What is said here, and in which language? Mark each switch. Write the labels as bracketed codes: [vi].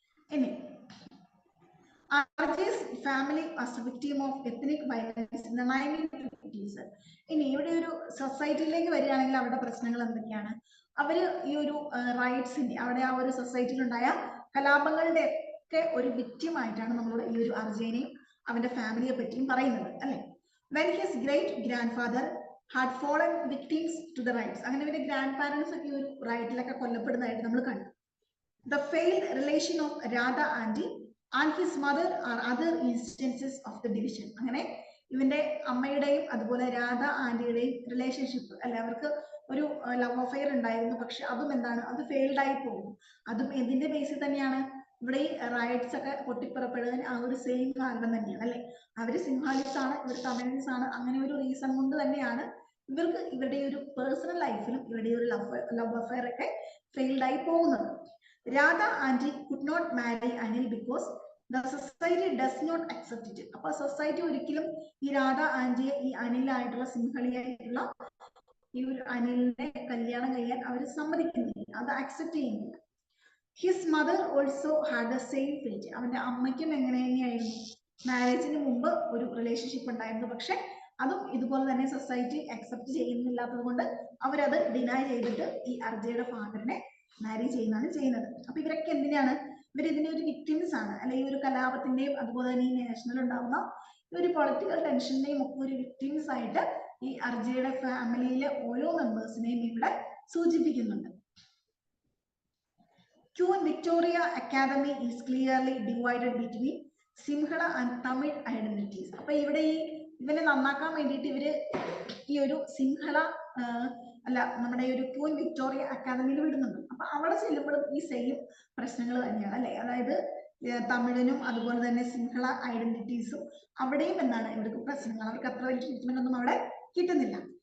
[ml] ഇനി [en] Arjay's family was a victim of ethnic violence in the 1950s. [ml] ഇനി ഇവിടെ ഒരു സൊസൈറ്റിയിലേക്ക് വരികയാണെങ്കിൽ അവരുടെ പ്രശ്നങ്ങൾ എന്തൊക്കെയാണ്? അവര് ഈ ഒരു റൈറ്റ്സിന്റെ അവിടെ ആ ഒരു സൊസൈറ്റിയിൽ ഉണ്ടായ കലാപങ്ങളുടെ ഒക്കെ ഒരു വിക്റ്റിമായിട്ടാണ് നമ്മളോട് ഈ ഒരു അർജയനെയും അവന്റെ ഫാമിലിയെ പറ്റിയും പറയുന്നത് അല്ലെ. [en] When his great grandfather had fallen victims to the riots, [ml] അങ്ങനെ ഇവന്റെ ഗ്രാൻഡ് പാരന്റ്സ് ഒക്കെ ഒരു റൈറ്റിലൊക്കെ കൊല്ലപ്പെടുന്നതായിട്ട് നമ്മൾ കണ്ടു. [en] The failed relation of Radha Aunty and his mother are other instances of the division. [ml] അങ്ങനെ ഇവന്റെ അമ്മയുടെയും അതുപോലെ രാധ ആന്റിയുടെയും റിലേഷൻഷിപ്പ് അല്ലെ, അവർക്ക് ഒരു ലവ് അഫെയർ ഉണ്ടായിരുന്നു, പക്ഷെ അതും എന്താണ്, അത് ഫെയിൽഡ് ആയി പോകും. അതും എന്തിന്റെ ബേസിൽ തന്നെയാണ്? ഇവിടെ ഈ റൈറ്റ്സ് ഒക്കെ പൊട്ടിപ്പുറപ്പെടുന്നതിന് ആ ഒരു സെയിം കാരണം തന്നെയാണ് അല്ലെ. അവര് സിംഹാലിസ് ആണ്, ഇവർ തമിഴ്സ് ആണ്, അങ്ങനെ ഒരു റീസൺ കൊണ്ട് തന്നെയാണ് ഇവർക്ക് ഇവരുടെ ഒരു പേഴ്സണൽ ലൈഫിലും ഇവരുടെ ഒരു ലവ് അഫെയർ ഒക്കെ ഫെയിൽഡ് ആയി പോകുന്നത്. [en] Radha aunty could not marry Anil because the society does not accept it. [ml] അപ്പൊ സൊസൈറ്റി ഒരിക്കലും ഈ രാധ ആന്റിയെ ഈ അനിലായിട്ടുള്ള സിംഹളിയായിട്ടുള്ള ഈ ഒരു അനിലിനെ കല്യാണം കഴിയാൻ അവർ സമ്മതിക്കുന്നില്ല, അത് അക്സെപ്റ്റ് ചെയ്യുന്നില്ല. [en] His mother also had the same fate. [ml] അവന്റെ അമ്മയ്ക്കും എങ്ങനെ തന്നെയായിരുന്നു, മാരേജിന് മുമ്പ് ഒരു റിലേഷൻഷിപ്പ് ഉണ്ടായിരുന്നു, പക്ഷെ അതും ഇതുപോലെ തന്നെ സൊസൈറ്റി അക്സെപ്റ്റ് ചെയ്യുന്നില്ലാത്തത് കൊണ്ട് അവരത് ഡിനൈ ചെയ്തിട്ട് ഈ അർജയുടെ ഫാദറിനെ മാരി ചെയ്യുന്നതാണ് ചെയ്യുന്നത്. അപ്പൊ ഇവരൊക്കെ എന്തിനാണ്, ഇവർ ഇതിന്റെ ഒരു വിക്ടിംസ് ആണ്, അല്ലെങ്കിൽ ഈ ഒരു കലാപത്തിന്റെയും അതുപോലെ തന്നെ ഈ നാഷണൽ ഉണ്ടാവുന്ന ഒരു പൊളിറ്റിക്കൽ ടെൻഷന്റെയും ഒക്കെ ഒരു വിക്ടിംസ് ആയിട്ട് ഈ അർജയുടെ ഫാമിലിയിലെ ഓരോ മെമ്പേഴ്സിനെയും ഇവിടെ സൂചിപ്പിക്കുന്നുണ്ട്. [en] Queen Victoria Academy is clearly divided between Sinhala and Tamil identities. [ml] അപ്പൊ ഇവിടെ ഈ ഇവനെ നന്നാക്കാൻ വേണ്ടിയിട്ട് ഇവര് ഈ ഒരു സിംഹള അല്ല നമ്മുടെ ഈ ഒരു ക്വീൻ വിക്ടോറിയ അക്കാദമിയിൽ വിടുന്നുണ്ട്. അപ്പൊ അവിടെ ചെല്ലുമ്പോഴും ഈ സെയിം പ്രശ്നങ്ങൾ തന്നെയാണ് അല്ലെ, അതായത് തമിഴിനും അതുപോലെ തന്നെ സിംഹള ഐഡന്റിറ്റീസും അവിടെയും എന്താണ് ഇവർക്ക് പ്രശ്നങ്ങൾ, അവർക്ക് അത്ര വലിയ ട്രീറ്റ്മെന്റ് ഒന്നും അവിടെ കിട്ടുന്നില്ല.